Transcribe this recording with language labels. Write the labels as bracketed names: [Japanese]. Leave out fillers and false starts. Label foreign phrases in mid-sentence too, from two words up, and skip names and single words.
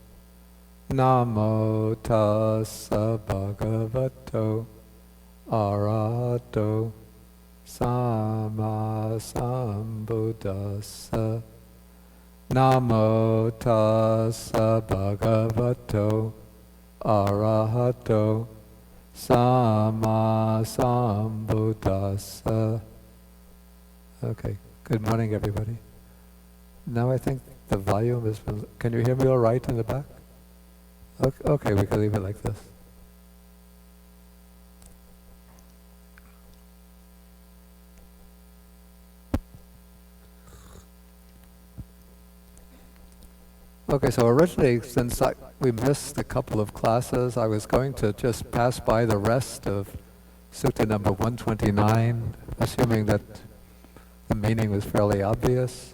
[Pali] Namo tassa bhagavato arahato samma sambuddhassa. Namo tassa bhagavato arahato samma sambuddhassa. [English] Okay, good morning everybody. Now I think the volume is, can you hear me all right in the back? Okay, we can leave it like this. Okay, so originally, since we missed a couple of classes, I was going to just pass by the rest of Sutta number 129, assuming that the meaning was fairly obvious.